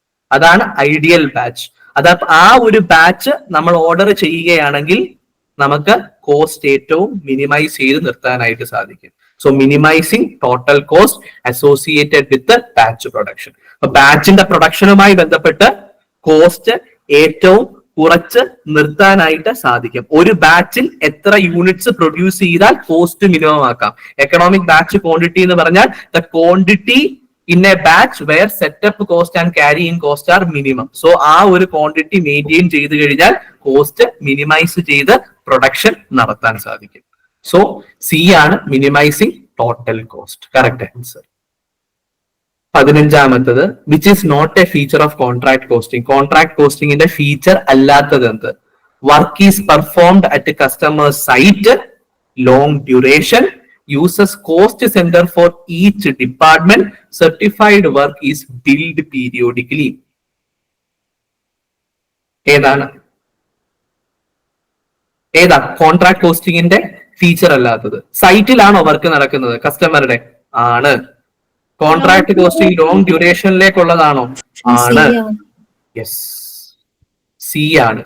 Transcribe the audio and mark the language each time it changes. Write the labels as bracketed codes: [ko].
[ml] അതാണ് ideal batch. അത് ആ ഒരു ബാച്ച് നമ്മൾ ഓർഡർ ചെയ്യുകയാണെങ്കിൽ നമുക്ക് കോസ്റ്റ് ഏറ്റവും മിനിമൈസ് ചെയ്ത് നിർത്താനായിട്ട് സാധിക്കും. [en] So minimizing total cost associated with batch production. [ml] അപ്പൊ ബാച്ചിന്റെ പ്രൊഡക്ഷനുമായി ബന്ധപ്പെട്ട് കോസ്റ്റ് ഏറ്റവും കുറച്ച് നിർത്താനായിട്ട് സാധിക്കും. ഒരു ബാച്ചിൽ എത്ര യൂണിറ്റ്സ് പ്രൊഡ്യൂസ് ചെയ്താൽ കോസ്റ്റ് മിനിമം ആക്കാം. [en] economic batch quantity [ml] എന്ന് പറഞ്ഞാൽ [en] The quantity in a batch where setup cost and carrying cost are minimum. [ml] So ആ ഒരു ക്വാണ്ടിറ്റി മെയിൻറ്റെയിൻ ചെയ്ത് കഴിഞ്ഞാൽ കോസ്റ്റ് മിനിമൈസ് ചെയ്ത് പ്രൊഡക്ഷൻ നടത്താൻ സാധിക്കും. സോ സി ആണ് [en] Minimizing total cost. Correct answer. 15ാമത്തത് which is not a feature of contract costing. [ml] Contract കോസ്റ്റിംഗിന്റെ feature അല്ലാത്തത് എന്ത്? [en] Work is performed at customer site, long duration, uses cost center for each department, certified work is billed periodically. [ml] ഏതാ contract കോസ്റ്റിംഗിന്റെ feature അല്ലാത്തത്? സൈറ്റിലാണോ work നടക്കുന്നത്? കസ്റ്റമറുടെ ആണ്. Contract costing long ഡ്യൂറേഷനിലേക്കുള്ളതാണോ? ആണ്. Yes, C ആണ്.